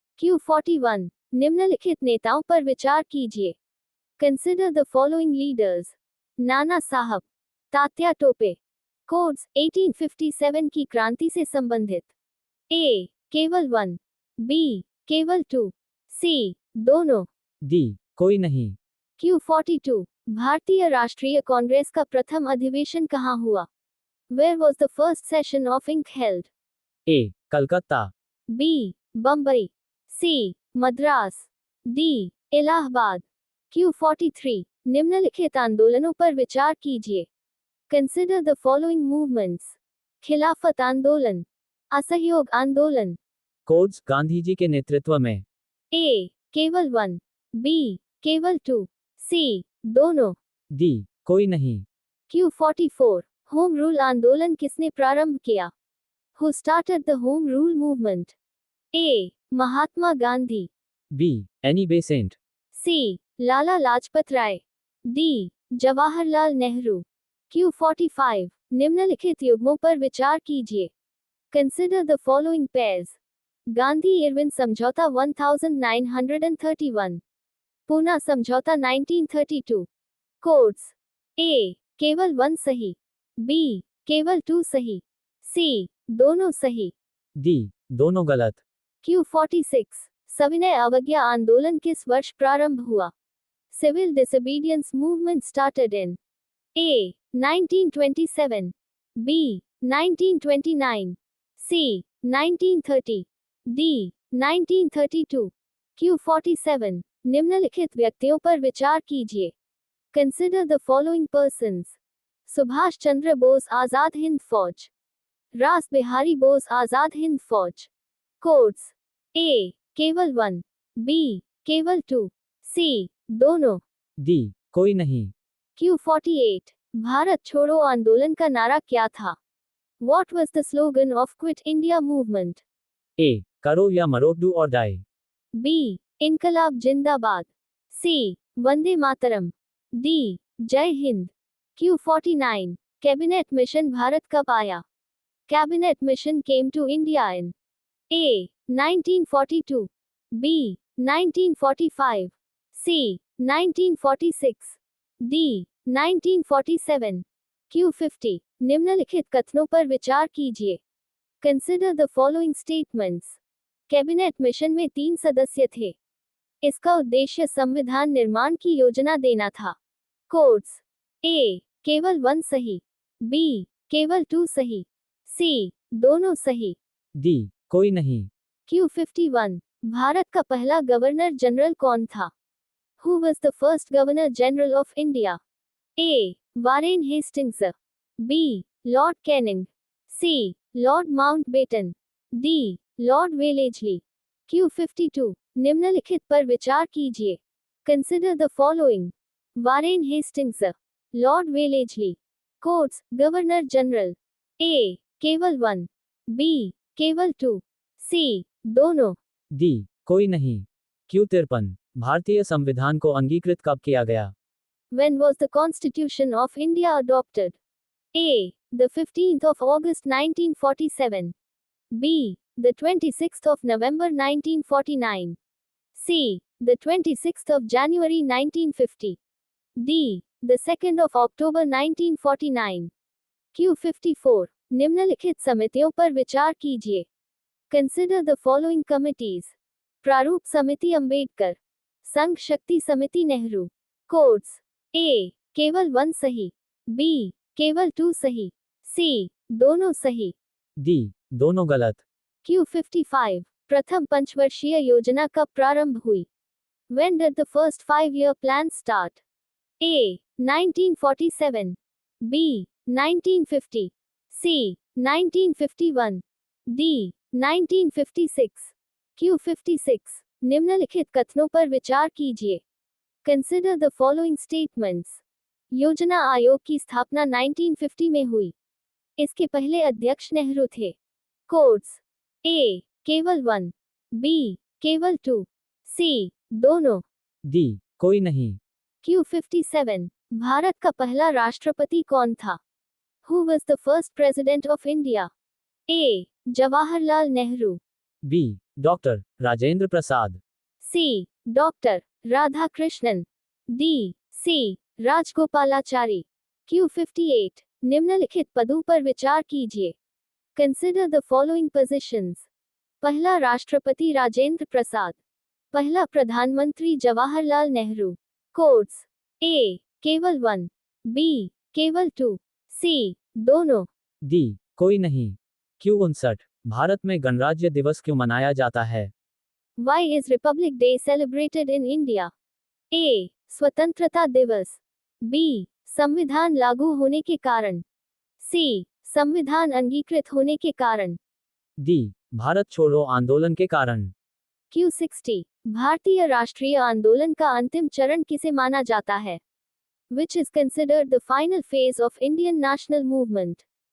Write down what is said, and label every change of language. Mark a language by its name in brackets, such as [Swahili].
[Hindi] Q41 निम्नलिखित नेताओं पर विचार कीजिए. [English] Consider the following leaders. [Hindi] नाना साहब. तात्या टोपे. Codes 1857 की क्रांति से संबंधित. A. केवल 1. B. केवल 2. C. दोनों. D. कोई नहीं। Q42 भारतीय राष्ट्रीय कांग्रेस का प्रथम अधिवेशन कहाँ हुआ? [English] Where was the first session of INC held? [Hindi] A. Calcutta. B. Bombay. C. Madras. D. Allahabad. Q43 निम्नलिखित आंदोलनों पर विचार कीजिए. [English] Consider the following movements. [Hindi] खिलाफत आंदोलन. असहयोग आंदोलन. कोड्स गांधी जी के नेतृत्व में। A. केवल 1. B. केवल 2. C. दोनों. D. कोई नहीं। Q44 होम रूल आंदोलन किसने प्रारंभ किया? [English] Who started the home rule movement? [Hindi] A. Mahatma Gandhi. [English] B. Annie Besant. [Hindi] C. Lala Lajpat Rai. D. Jawaharlal Nehru. Q45. निम्नलिखित युग्मों पर विचार कीजिए. [English] Consider the following pairs. [Hindi] Gandhi Irwin समझौता 1931. पूना समझौता 1932. कोड्स. A. केवल 1 सही. B. केवल 2 सही. C. दोनों सही. D. दोनों गलत. Q46. सविनय अवज्ञा आंदोलन किस वर्ष प्रारंभ हुआ? [English] Civil disobedience movement started in A. 1927. B. 1929. C. 1930. D. 1932. Q47. [Hindi] निम्नलिखित व्यक्तियों पर विचार कीजिए. [English] Consider the following persons. [Hindi] Subhash Chandra Bose Azad Hind फौज. रास बिहारी बोस आजाद हिंद फौज. कोड्स. A. केवल 1. B. केवल 2. C. दोनों. D. कोई नहीं. Q48. भारत छोड़ो आंदोलन का नारा क्या था? [English] What was the slogan of Quit India movement? A. [Hindi] करो या मरो, [English] do or die. [Hindi] B. इनकलाब जिंदाबाद. C. वंदे मातरम. D. जय Hind. Q49. Cabinet mission Bharat कब आया? [English] Cabinet mission came to India in A. 1942. B. 1945. C. 1946. D. 1947. Q50. [Hindi] निम्नलिखित कथनों पर विचार कीजिए. [English] Consider the following statements. [Hindi] Cabinet mission में 3 सदस्य थे. इसका उद्देश्य संविधान निर्माण की योजना देना था. कोड्स. A. केवल 1 सही. B. केवल 2 सही. C. दोनों सही. D. कोई नहीं. Q51. भारत का पहला गवर्नर जनरल कौन था? [English] Who was the first governor general of India? [Hindi] A. Warren Hastings. B. Lord Canning. C. Lord Mountbatten. D. Lord Wellesley. Q52. निम्नलिखित पर विचार कीजिए. [English] Consider the following. [Hindi] Warren Hastings. Lord Wellesley. Codes. Governor general. A. केवल 1. B. केवल 2. C. दोनों. D. कोई नहीं. Q53. भारतीय संविधान को अंगीकृत कब किया गया? [English] When was the Constitution of India adopted? A. The 15th of August 1947. B. The 26th of November 1949. C. The 26th of January 1950. D. The 2nd of October 1949. Q54. [Hindi] निम्नलिखित समितियों पर विचार कीजिए. [English] Consider the following committees. [Hindi] प्रारूप समिति अंबेडकर. संघ शक्ति समिति नेहरू. कोड्स. A. केवल 1 सही. B. केवल 2 सही. C. दोनों सही. D. दोनों गलत. Q55. प्रथम पंचवर्षीय योजना कब प्रारंभ हुई? [English] When did the first 5-year plan start? A. 1947. B. 1950. C. 1951. D. 1956. Q56. [Hindi] निम्नलिखित कथनों पर विचार कीजिए. [English] Consider the following statements. [Hindi] योजना आयोग की स्थापना 1950 में हुई. इसके पहले अध्यक्ष नेहरू थे. कोड्स. A. केवल 1. B. केवल 2. C. दोनों. D. कोई नहीं. Q57. भारत का पहला राष्ट्रपति कौन था? [English] Who was the first president of India? [Hindi] A. Jawaharlal Nehru. B. Doctor Rajendra Prasad. C. Doctor Radhakrishnan. D. C. Rajagopalachari. Q58. निम्नलिखित पदों पर विचार कीजिए. Consider the following positions. पहला राष्ट्रपति राजेंद्र प्रसाद. पहला प्रधानमंत्री जवाहरलाल नेहरू. कोड्स. A. केवल 1. B. केवल 2. C. दोनों. D. कोई नहीं. Q59. भारत में गणराज्य दिवस क्यों मनाया जाता है? [English] Why is Republic Day celebrated in India? [Hindi] A. स्वतंत्रता दिवस. B. संविधान लागू होने के कारण. C. संविधान अंगीकृत होने के कारण. D. भारत छोड़ो आंदोलन के कारण. Q60. भारतीय राष्ट्रीय आंदोलन का अंतिम चरण किसे माना जाता है? [English] Which is considered the final phase of Indian national movement?